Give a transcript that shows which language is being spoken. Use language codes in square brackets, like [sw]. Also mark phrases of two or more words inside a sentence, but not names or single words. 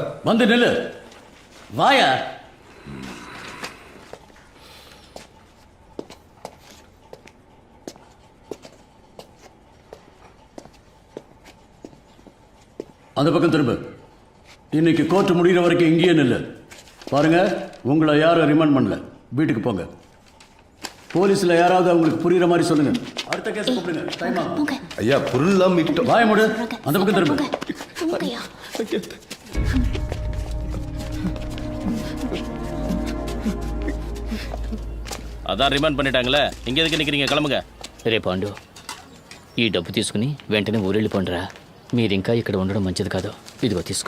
[ta] வந்து நில்லு. வாயா. அந்த பக்கம் திரும்ப. இன்னைக்கு கோர்ட் முடிகிற வரைக்கும் இங்கேயே நில்லு. பாருங்க, உங்களை யாரும் ரிமாண்ட் பண்ணல. வீட்டுக்கு போங்க. போலீஸ்ல யாராவது அவங்களுக்கு புரியுற மாதிரி சொல்லுங்க. அடுத்த கேஸ் கூப்பிடுங்க. டைம் ஆகும். ஐயா புரியல மீட்டு வாய மூடு. அந்த பக்கம் திரும்ப. [te] అదా రిమాండ్ பண்ணிட்டாங்களே ఇంక ఎదుకు నిక్కరింగ கிளம்புங்க. రే పాండు, ఈ డబ్బు తీసుకుని వెంటనే ఊరెళ్ళిపోండిరా. మీరింకా ఇక్కడ ఉండడం మంచిది కాదు. ఇదిగో తీసుకో.